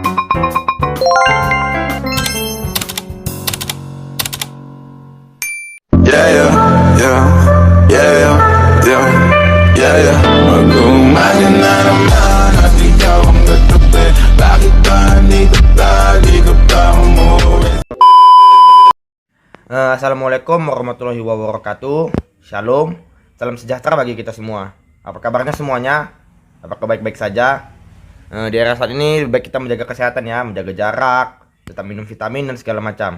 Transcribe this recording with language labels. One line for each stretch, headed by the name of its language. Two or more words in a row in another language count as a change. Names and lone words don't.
English: Yeah, yeah, yeah, yeah, yeah, yeah, yeah, yeah.
Filipino: Mag-umaga na naman at ikaw ang katabi. Bakit ba nandito lagi ka pa umuwi?
Arabic: السلام عليكم ورحمة الله وبركاته.
Indonesian: Shalom, salam sejahtera bagi kita semua. Apa kabarnya semuanya? Apakah baik-baik saja? Di era saat ini lebih baik kita menjaga kesehatan ya, menjaga jarak, tetap minum vitamin dan segala macam.